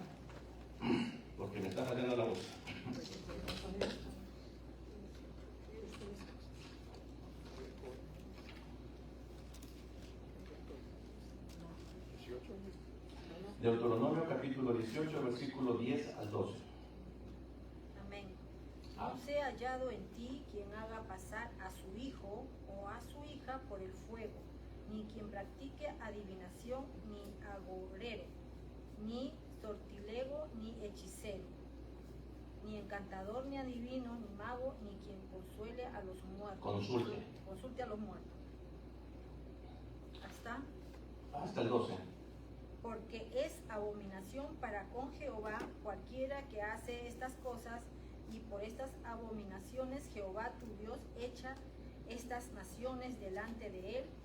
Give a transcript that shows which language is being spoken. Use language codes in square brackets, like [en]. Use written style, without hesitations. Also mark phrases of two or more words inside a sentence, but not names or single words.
[es] Porque me está fallando la voz. Deuteronomio capítulo 18, versículo 10 al 12. Amén. No sea hallado en ti quien haga pasar a su hijo o a su hija por el fuego, ni quien practique adivinación, ni agorero, ni sortilego, ni hechicero, ni encantador, ni adivino, ni mago, ni quien consuele a los muertos. Consulte a los muertos. Hasta el 12. Porque es abominación para con Jehová cualquiera que hace estas cosas, y por estas abominaciones Jehová tu Dios echa estas naciones delante de él.